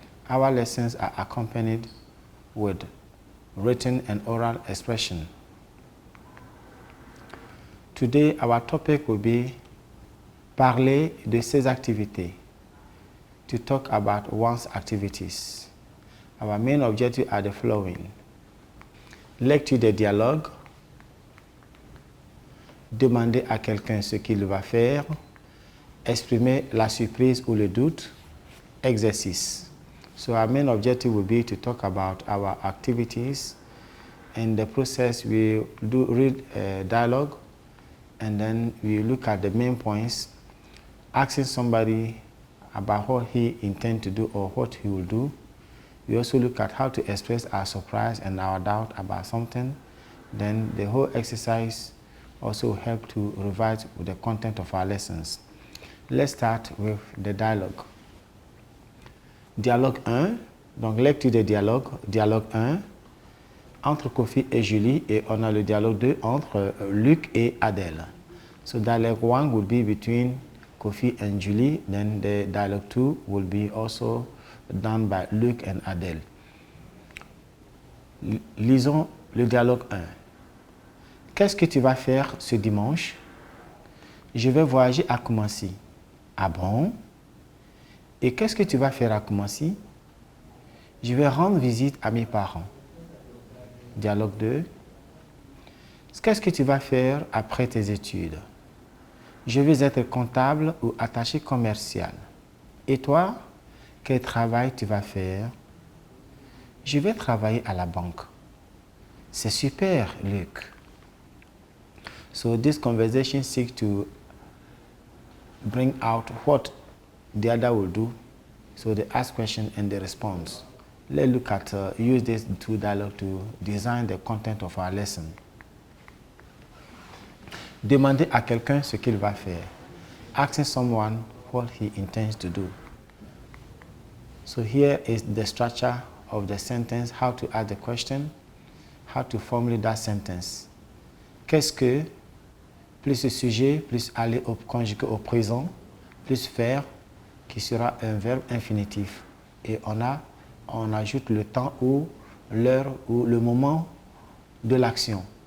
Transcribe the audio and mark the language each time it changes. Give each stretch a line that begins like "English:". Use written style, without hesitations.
English: Our lessons are accompanied with written and oral expression. Today, our topic will be
French: parler de ses activités,
English: to talk about one's activities. Our main objectives are the following.
French: Lecture des dialogues, demander à quelqu'un ce qu'il va faire, exprimer la surprise ou le doute, exercice.
English: So our main objective will be to talk about our activities. In the process, we do read a dialogue, and then we look at the main points, asking somebody about what he intends to do or what he will do. We also look at how to express our surprise and our doubt about something. Then the whole exercise also helps to revise with the content of our lessons. Let's start with the dialogue.
French: Dialogue 1, donc lecture des dialogues. Dialogue 1, entre Kofi et Julie, et on a le dialogue 2 entre Luc et Adèle.
English: So dialogue 1 will be between Kofi and Julie, then the dialogue 2 will be also done by Luc and Adèle.
French: Lisons le dialogue 1. Qu'est-ce que tu vas faire ce dimanche? Je vais voyager à Koumassi. Ah bon? Et qu'est-ce que tu vas faire à Koumassi? Je vais rendre visite à mes parents. Dialogue 2. Qu'est-ce que tu vas faire après tes études? Je vais être comptable ou attaché commercial. Et toi, quel travail tu vas faire? Je vais travailler à la banque. C'est super, Luc.
English: So this conversation seeks to bring out what the other will do. So they ask question and they respond. Let's look at use this two dialogue to design the content of our lesson.
French: Demander à quelqu'un ce qu'il va faire.
English: Asking someone what he intends to do. So here is the structure of the sentence, how to ask the question, how to formulate that sentence.
French: Qu'est-ce que, plus le sujet, plus aller au conjugué au présent, plus faire, qui sera un verbe infinitif. Et on ajoute le temps ou l'heure ou le moment de l'action.